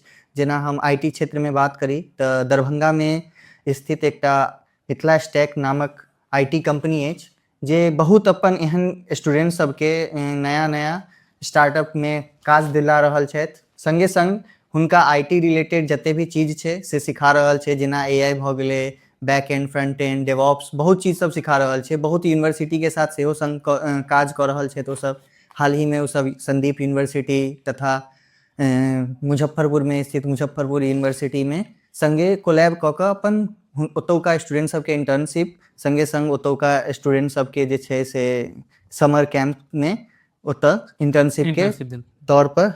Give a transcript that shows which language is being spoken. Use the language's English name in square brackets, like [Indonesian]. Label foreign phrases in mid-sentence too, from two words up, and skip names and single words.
[Maithili] जेना हम IT क्षेत्रमे बात करी तऽ दरभंगामे स्थित एकटा मिथिला स्टैक नामक IT कंपनी अछि, जे बहुत अपन एहन स्टूडेंट सबके नया नया स्टार्टअपमे काज दिला रहल छथि। संगे संग हुनका [English] IT related [Maithili] जते भी चीज छै से सिखा रहल छै, जेना AI भऽ गेलै, [English] back end front end DevOps, [Maithili] बहुत चीज सब सिखा रहल छै। बहुत यूनिवर्सिटी के साथ सेहो संग काज कऽ रहल छै। तो सब हाल ही में ओ सब संदीप यूनिवर्सिटी तथा मुजफ्फरपुर में स्थित मुजफ्फरपुर यूनिवर्सिटी में संगे कोलैब कऽ कऽ अपन ओतौका स्टूडेंट सबके इंटर्नशिप, संगे संग ओतौका स्टूडेंट सबके जे छै से [English] summer camp [Maithili] में ओतऽ इंटर्नशिप के तौर पर